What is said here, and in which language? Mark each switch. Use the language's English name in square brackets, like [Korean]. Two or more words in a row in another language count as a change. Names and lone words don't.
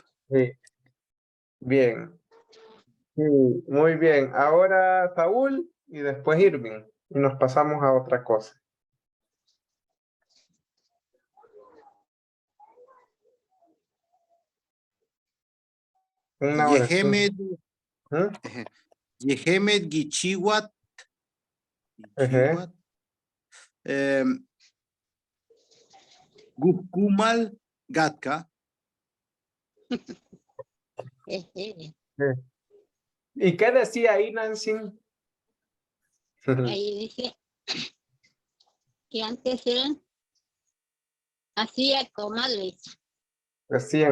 [Spanish] sí. Bien. Sí, muy bien. Ahora Saúl y después Irving. Y nos pasamos a otra cosa. Una oración. Yehemed, ¿Mm? [Pipil] Yehemed Gichiwat. [Spanish] Ejé. [Pipil] Gukumal Gatka. [Spanish] Sí. ¿Y qué decía ahí, Nancy? Ahí dice que antes eran hacía comadres. Decían